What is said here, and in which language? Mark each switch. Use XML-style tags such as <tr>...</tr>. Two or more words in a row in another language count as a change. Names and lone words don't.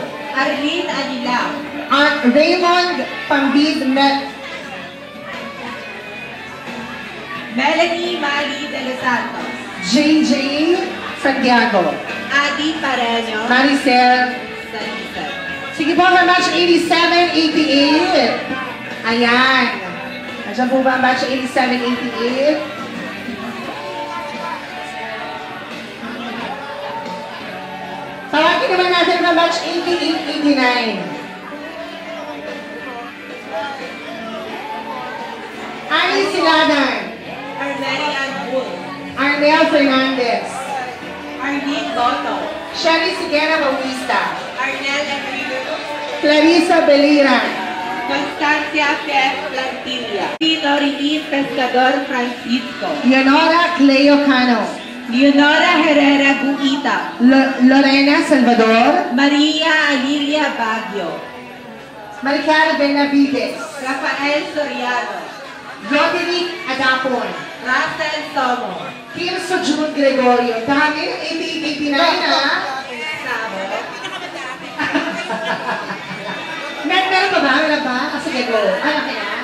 <tl>Arlene Anila. Aunt Raymond Pambid Met. Melanie Mari De Los Santos. JJ Santiago. Adi Pareño. Maricel. Sanisa. Sige po,</tl> <en>for batch</en> <tl>87-88. Ayan. Nandiyan po ba ang batch 87-88? Tawagin naman natin ang batch 88-89. Ali Siladan. Armenian Wood. Arnel Fernandez. Arlene Goto. Shelly Sigena Bautista. Arnel Enrique. Clarissa Beliran. Constancia F. Plantilla. Tito Rinis Pescador Francisco. Leonora Cleo Cano. Leonora Herrera Guita. Lorena Salvador. Maria Alilia Baguio. Maricar Benavides. Rafael Soriano. Roderick Adapon. Russell Somo. Kirso June Gregorio. Dami, 88-89 na. Sabo. Meron pa ba? Meron ba? Sige, go. Ano kaya?</tl>